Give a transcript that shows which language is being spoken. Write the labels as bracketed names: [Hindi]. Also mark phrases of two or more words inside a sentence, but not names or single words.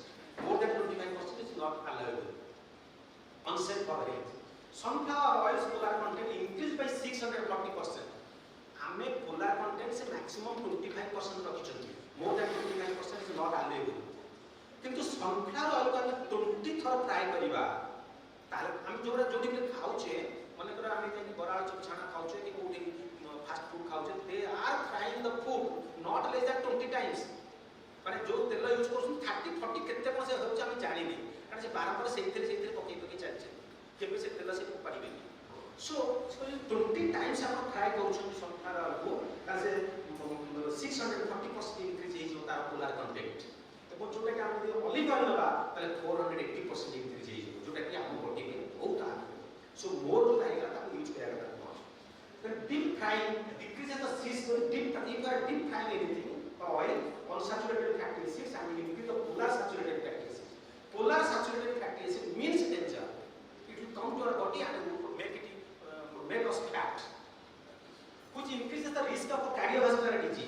[English] More than 25% is not allowable. Unsafe for health. Sunflower oil's polar content increased by 640%. [Odia] ଆମେ [English] polar content [Odia] से maximum 25% ରଖିଛନ୍ତି. [English] More than 25% is not allowable. [Odia] କିନ୍ତୁ [English] sunflower oil [Odia] को ଆମେ 20 ଥର fry କରିବା. ତାହେଲେ ଆମେ ଯୋଉଠି ଖାଉଛେ, ମନେକର ଆମେ ଯେମିତି ବରା ଆଳୁ ଛଣା ଖାଉଛେ କି କୋଉଠି [English] fast food [Odia] ଖାଉଛେ, [English] they are frying the food not less than 20 times. [Odia] ମାନେ ଯୋଉ ତେଲ ୟୁଜ୍ କରୁଛନ୍ତି 30 40 କେତେ କ'ଣ ସେ ହେଉଛି ଆମେ ଜାଣିନି, କାରଣ ସେ ବାରମ୍ବାର ସେଇଥିରେ ପକେଇ ଚାଲିছে, କେବେ ସେ ତେଲ ସେ ପାରିବେନି. [English] So 20 times [Odia] ଆପଣ ଫ୍ରାଏ କରୁଛନ୍ତି [English] sunflower oil [Odia] କୁ, ତାହେଲେ ସେ 640% ଇନକ୍ରିଜ୍ ହେଇଯିବ ତାର [English] polar content. [Odia] ଏବଂ ଯୋଉଟାକି ଆମେ ଯଦି [English] olive oil [Odia] ନେବା ତାହେଲେ 480% ଇନକ୍ରିଜ୍ ହେଇଯିବ, ଯୋଉଟାକି ଆମ ବଡି ପାଇଁ ବହୁତ ହାର୍ମ. [English] So more [Odia] ଯୋଉଟା ହେଇଗଲା ତାକୁ ୟୁଜ୍ କରିବା କଥା ନୁହଁ. [English] Then deep frying decreases the if you are deep frying anything oil, unsaturated fatty acids and increase the polar saturated fatty acids. Polar saturated fatty acid means danger. It will come to our body and make us fat, which increases the risk of cardiovascular disease.